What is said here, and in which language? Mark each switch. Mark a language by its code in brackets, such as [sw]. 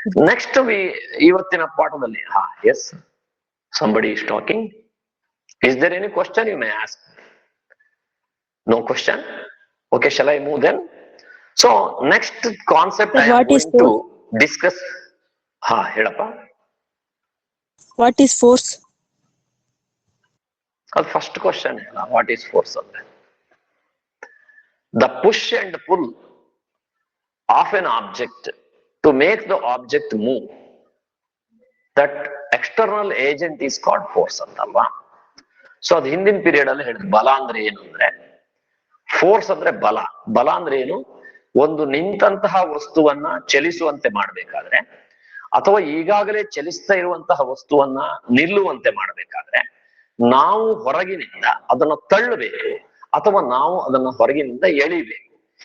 [en] next [kn] ಇವತ್ತಿನ ಪಾಠದಲ್ಲಿ [en] Yes somebody is talking. Is there any question you may ask? No question? Okay, shall I move then? So next concept I am going to discuss. Helappa. What is force? First question, what is force? The push and pull of an object to make the object move, that external agent is called force [kn] ಅಂತಲ್ವಾ. So ಅದು ಹಿಂದಿನ period ಅಲ್ಲಿ ಹೇಳಿದ್ರು. ಬಲ ಅಂದ್ರೆ ಏನು ಅಂದ್ರೆ, force ಅಂದ್ರೆ ಬಲ. ಬಲ ಅಂದ್ರೆ ಏನು, ಒಂದು ನಿಂತಹ ವಸ್ತುವನ್ನ ಚಲಿಸುವಂತೆ ಮಾಡ್ಬೇಕಾದ್ರೆ, ಅಥವಾ ಈಗಾಗಲೇ ಚಲಿಸ್ತಾ ಇರುವಂತಹ ವಸ್ತುವನ್ನ ನಿಲ್ಲುವಂತೆ ಮಾಡ್ಬೇಕಾದ್ರೆ, ನಾವು ಹೊರಗಿನಿಂದ ಅದನ್ನ ತಳ್ಳಬೇಕು ಅಥವಾ ನಾವು ಅದನ್ನ ಹೊರಗಿನಿಂದ ಎಳಿಬೇಕು.